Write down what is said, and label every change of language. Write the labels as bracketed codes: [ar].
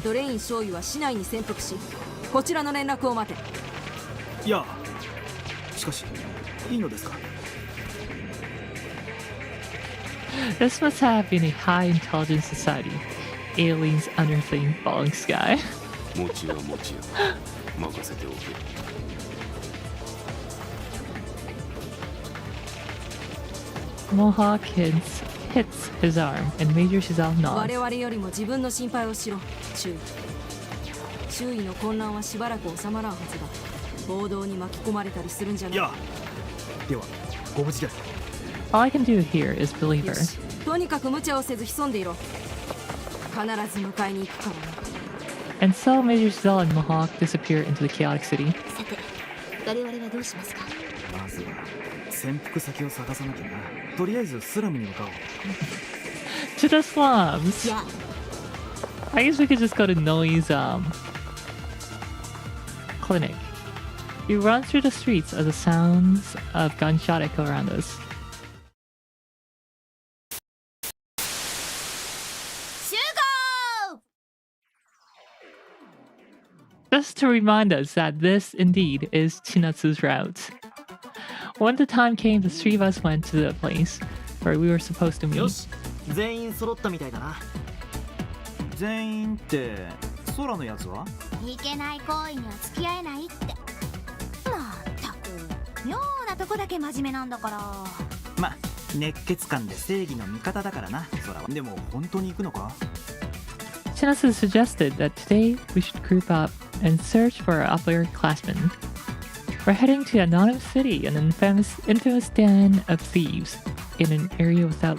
[ja] とレイン少尉は市内に潜伏し、こちらの連絡を待て。いや、しかしいいのですか？ [en] This must have been a high intelligence society. Aliens unearthing Baldr Sky. [ja] 持ちや持ちや任せておけ。 [en] Mohawk hits his arm, and Major Shizel [ja] 我 [en] nods. [ja] 々よりも自分の心配をしろ、注意。周囲の混乱はしばらく収まらんはずだ。暴動に巻き込まれたりするんじゃない。いや、ではご無事で。 [en] All I can do here is believe [ja] よ [en] her. [ja] し、とにかく無茶をせず潜んでいろ。必ず迎えに行くからな。 [en] And so Major Shizel and Mohawk disappear into the chaotic city. [ja] さて我々はどうしますか？まずは潜伏先を探さなきゃな。とりあえずスラムに向かおう。 [en] To the slums. [ja] いや [en] I guess we could just go to Noi's clinic. We run through the streets as the sounds of gunshot echo around us. [ja] 集合！ [en] Just to remind us that this indeed is Chinatsu's route. When the time came, the three of us went to the place where we were supposed to [ja] よ [en] meet. [ja] し、全員揃ったみたいだな。全員って空のやつは？いけない行為には付き合えないって。まったく妙なとこだけ真面目なんだから。ま、熱血感で正義の味方だからな、空は。でも本当に行くのか？ [en] Chinatsu suggested that today we should group up and search for our upper-classmen. We're heading to Anonymous City, an infamous den of thieves in an area without